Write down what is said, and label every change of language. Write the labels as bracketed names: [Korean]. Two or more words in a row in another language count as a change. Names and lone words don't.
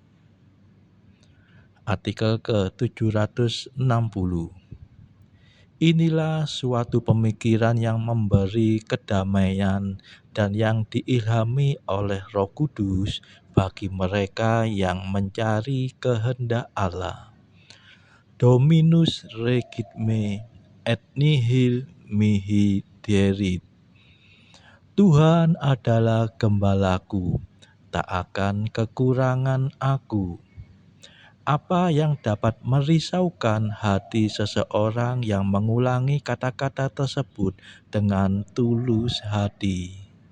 [Indonesian] Artikel ke-760. Inilah suatu pemikiran yang memberi kedamaian dan yang diilhami oleh Roh Kudus bagi mereka yang mencari kehendak Allah. [Latin] Dominus regit me et nihil mihi derit. [Indonesian] Tuhan adalah gembalaku, tak akan kekurangan aku. Apa yang dapat merisaukan hati seseorang yang mengulangi kata-kata tersebut dengan tulus hati?